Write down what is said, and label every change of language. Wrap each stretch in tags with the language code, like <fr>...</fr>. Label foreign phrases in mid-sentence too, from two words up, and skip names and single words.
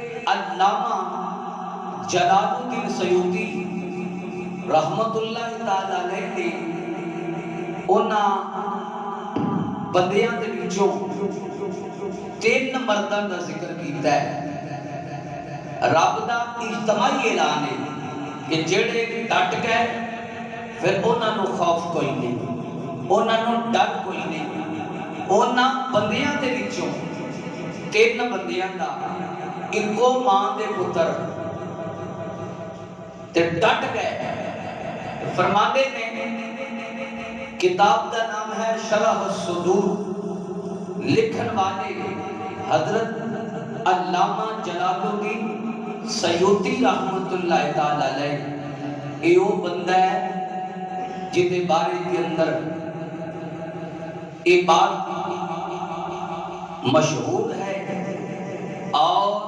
<pa>علامہ جلال الدین سیوطی</pa> <ar>رحمت اللہ تعالی علیہ</ar> <pa>نے انہاں بندیاں دے وچوں 3 مرداں دا ذکر کیتا ہے۔ رب دا اجتماعی اعلان ہے کہ جڑے ڈٹ گئے پھر انہاں نو خوف کوئی نہیں، انہاں نو ڈر کوئی نہیں۔ انہاں بندیاں دے وچوں 3 بندیاں دا اکو ماں دے پتر تے ڈٹ گئے۔ فرماندے نے کتاب دا نام ہے شرح الصدور، لکھن والے حضرت علامہ جلال الدین سیوطی</pa> <ar>رحمت اللہ تعالی علیہ۔</ar> <ur>یہ وہ بندہ ہے جہدے بارے کے اندر یہ بات مشہور ہے اور</ur>